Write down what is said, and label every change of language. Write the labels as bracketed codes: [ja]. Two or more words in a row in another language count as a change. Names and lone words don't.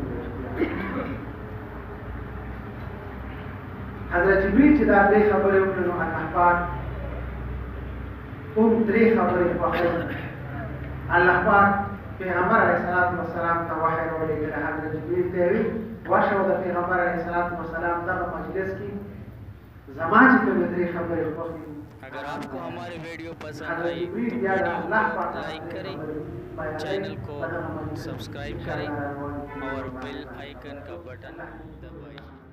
[ps] حضرت جبريل چې دا درې خبرې وکړې نو الله پاک هم درې خبرې خوښوي الله پاک پیغمبر علیه السلام ته وحی راولېږلی حضرت جبريل ته یې وي ورشه د پیغمبر علیه السلام دغه مجلس کې زما چې کومې درې خبرې خوښې [hi] अगर आपको हमारी वीडियो पसंद आई तो वीडियो लाइक करें, चैनल को सब्सक्राइब करें और बेल आइकन का बटन दबाएं।